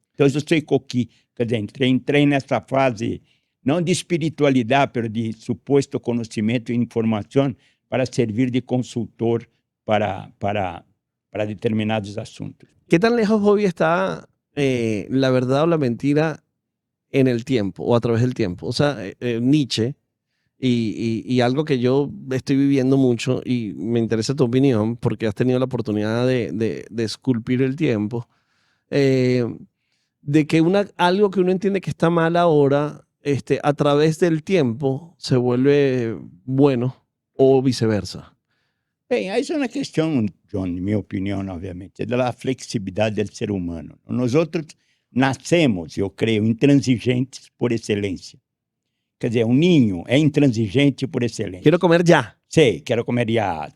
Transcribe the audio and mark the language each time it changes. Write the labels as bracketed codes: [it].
[pt] Então, eu sou coqui, quer dizer, entrei nessa fase, não de espiritualidade, mas de suposto conhecimento e informação para servir de consultor para determinados assuntos. [es] ¿Qué tan lejos, Bobby, está la verdad o la mentira en el tiempo o a través del tiempo? O sea, Nietzsche, y algo que yo estoy viviendo mucho y me interesa tu opinión porque has tenido la oportunidad de esculpir el tiempo, de que algo que uno entiende que está mal ahora, a través del tiempo se vuelve bueno o viceversa. [pt] Bem, aí é uma questão, John, em minha opinião, obviamente, da flexibilidade do ser humano. Nós outros nascemos, eu creio, intransigentes por excelência. Quer dizer, um ninho é intransigente por excelência. [es] Quiero comer ya. [pt] Sei, quero comer já.